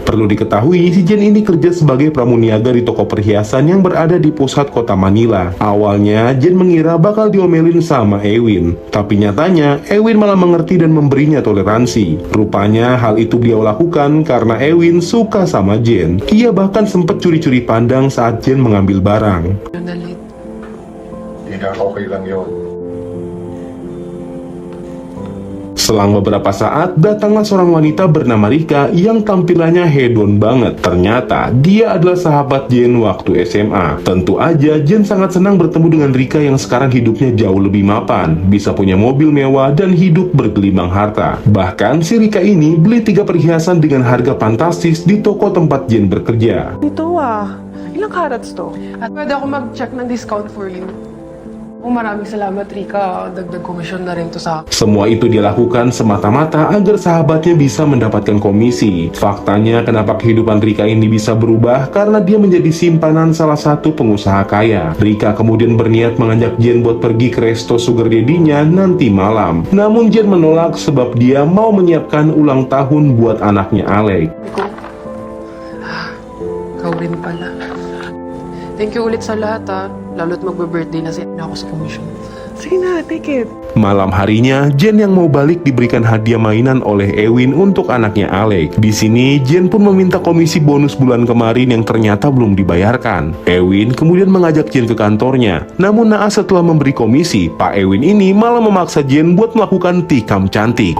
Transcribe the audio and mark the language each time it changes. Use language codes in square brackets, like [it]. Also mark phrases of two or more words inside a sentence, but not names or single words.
[id] Perlu diketahui, si Jen ini kerja sebagai pramuniaga di toko perhiasan yang berada di pusat kota Manila. Awalnya, Jen mengira bakal diomelin sama Ewin. Tapi nyatanya, Ewin malah mengerti dan memberinya toleransi. Rupanya, hal itu beliau lakukan karena Ewin suka sama Jen. Ia bahkan sempat curi-curi pandang saat Jen mengambil barang. [tl] Yung nalit. Kaya okay lang yun. [id] Selang beberapa saat, datanglah seorang wanita bernama Rika yang tampilannya hedon banget. Ternyata, dia adalah sahabat Jen waktu SMA. Tentu aja, Jen sangat senang bertemu dengan Rika yang sekarang hidupnya jauh lebih mapan, bisa punya mobil mewah, dan hidup bergelimang harta. Bahkan, si Rika ini beli 3 perhiasan dengan harga fantastis di toko tempat Jen bekerja. [tl] Ito Ilang carats to? At pwede ako mag-check ng discount [en] for you. [tl] Oh, maraming salamat, Rika. Dagdag komisyon na rin to sa akin. [id] Semua itu dia lakukan semata-mata agar sahabatnya bisa mendapatkan komisi. Faktanya, kenapa kehidupan Rika ini bisa berubah? Karena dia menjadi simpanan salah satu pengusaha kaya. Rika kemudian berniat mengajak Jen buat pergi ke resto [en] sugar daddy-nya [id] nanti malam. Namun Jen menolak sebab dia mau menyiapkan ulang tahun buat anaknya Alex. [tl] Ikaw. Ikaw rin pala. [en] Thank you [tl] ulit sa lahat, ha. Lalo't magbe-birthday na ako sa komisyon. Sige na, [en] take it. [id] Malam harinya, Jen yang mau balik diberikan hadiah mainan oleh Ewin untuk anaknya Alex. Di sini, Jen pun meminta komisi bonus bulan kemarin yang ternyata belum dibayarkan. Ewin kemudian mengajak Jen ke kantornya. Namun naas setelah memberi komisi, Pak Ewin ini malah memaksa Jen buat melakukan tikam cantik.